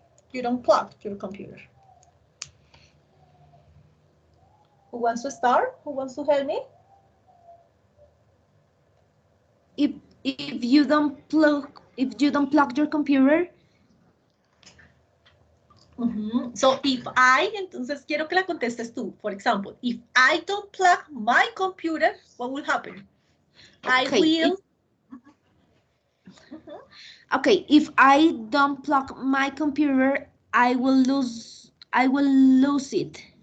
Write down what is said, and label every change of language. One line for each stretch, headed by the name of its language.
English: You don't plug your computer. Who wants to start? Who wants to help me? If you don't plug your computer. So if
Spanish: entonces quiero que la contestes tú.
English: For example, if I don't plug my computer, what will happen? Okay, I will. Okay, if I don't plug my computer, I will lose it.